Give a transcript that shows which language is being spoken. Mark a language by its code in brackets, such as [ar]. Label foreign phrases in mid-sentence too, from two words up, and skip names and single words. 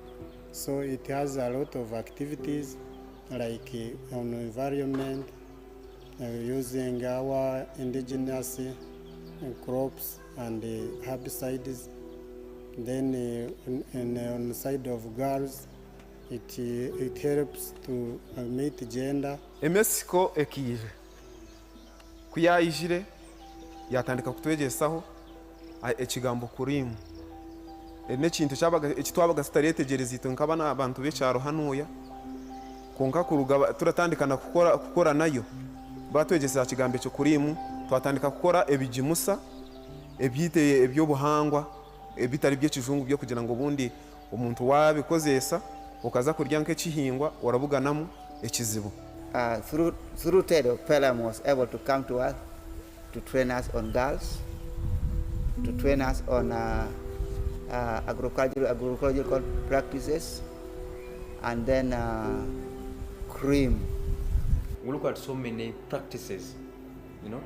[en] So it has a lot of activities like on environment, using our indigenous crops and herbicides. Then on the side of girls, it helps to meet gender. [nyn] Emesiko ekire kuyayijire yatandika kutwegesaho ekigambo CRAIM n'ekintu ekitwabaga tutaretegereza ito nk'abana abantu b'ekyaro hanuya konka kuruga turatandikana kukora nayo batwegesa kigambo ekyo CRAIM twatandika kukora ebijimusa ebyite ebyobuhangwa ebitari by'ekizungu byo kugira ngo bundi omuntu wabikozesa okaza kurya nk'ekihingwa warabuganamu ekizibu. [en] Through TEDO, Pelam was able to come to us to train us on girls, to train us on agroecological practices, and then CRAIM. We look at so many practices, you know.